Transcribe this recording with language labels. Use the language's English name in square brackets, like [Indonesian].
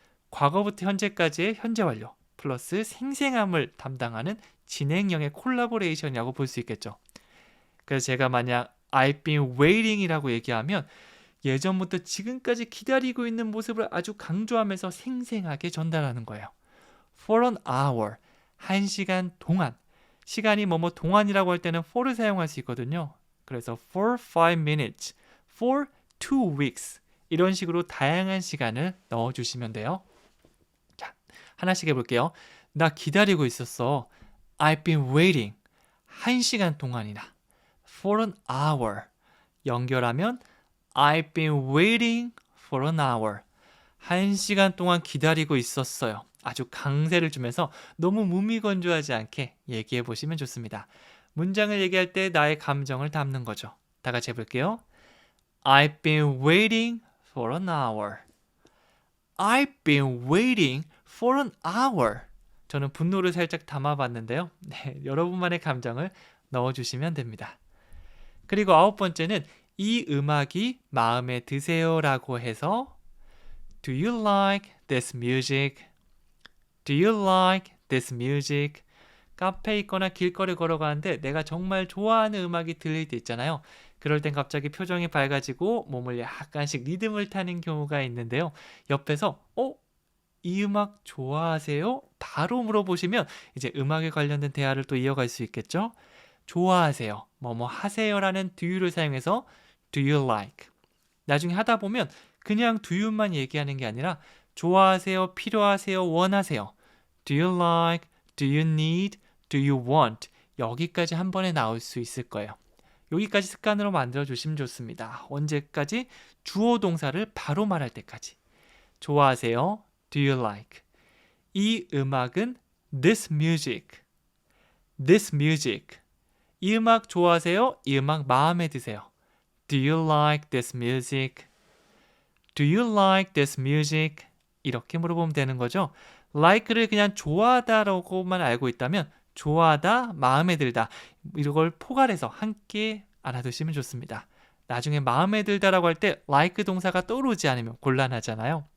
[Korean] 과거부터 현재까지의 현재 완료 플러스 생생함을 담당하는 진행형의 콜라보레이션이라고 볼 수 있겠죠. 그래서 제가 만약 [English] I've been waiting [Korean] 이라고 얘기하면 예전부터 지금까지 기다리고 있는 모습을 아주 강조하면서 생생하게 전달하는 거예요. [English] For an hour, [Korean] 1시간 동안. 시간이 뭐뭐 동안이라고 할 때는 for를 사용할 수 있거든요. 그래서 [English] for 5 minutes, for 2 weeks [Korean] 이런 식으로 다양한 시간을 넣어주시면 돼요. 자, 하나씩 해볼게요. 나 기다리고 있었어. [English] I've been waiting. [Korean] 1시간 동안이나. [English] For an hour. [Korean] 연결하면 [English] I've been waiting for an hour. [Korean] 1시간 동안 기다리고 있었어요. 아주 강세를 주면서 너무 무미건조하지 않게 얘기해 보시면 좋습니다. 문장을 얘기할 때 나의 감정을 담는 거죠. 다 같이 해볼게요. [English] I've been waiting for an hour. I've been waiting for an hour. [Korean] 저는 분노를 살짝 담아봤는데요. 네, 여러분만의 감정을 넣어주시면 됩니다. 그리고 9번째는 이 음악이 마음에 드세요 라고 해서 [English] Do you like this music? Do you like this music? [Korean] 카페에 있거나 길거리 걸어가는데 내가 정말 좋아하는 음악이 들릴 때 있잖아요. 그럴 땐 갑자기 표정이 밝아지고 몸을 약간씩 리듬을 타는 경우가 있는데요. 옆에서 이 음악 좋아하세요? 바로 물어보시면 이제 음악에 관련된 대화를 또 이어갈 수 있겠죠. 좋아하세요. 뭐뭐 하세요라는 do you를 사용해서 [English] do you like. [Korean] 나중에 하다 보면 그냥 [English] do you [Korean] 만 얘기하는 게 아니라 좋아하세요, 필요하세요, 원하세요. [English] Do you like, do you need, do you want. [Korean] 여기까지 한 번에 나올 수 있을 거예요. 여기까지 습관으로 만들어 주시면 좋습니다. 언제까지? 주어 동사를 바로 말할 때까지. 좋아하세요, [English] do you like. [Korean] 이 음악은 [English] this music. This music. [Korean] 이 음악 좋아하세요? 이 음악 마음에 드세요? [English] Do you like this music? Do you like this music? [Korean] 이렇게 물어보면 되는 거죠. like를 그냥 좋아하다라고만 알고 있다면 좋아하다, 마음에 들다 이걸 포괄해서 함께 알아두시면 좋습니다. 나중에 마음에 들다라고 할 때 like 동사가 떠오르지 않으면 곤란하잖아요.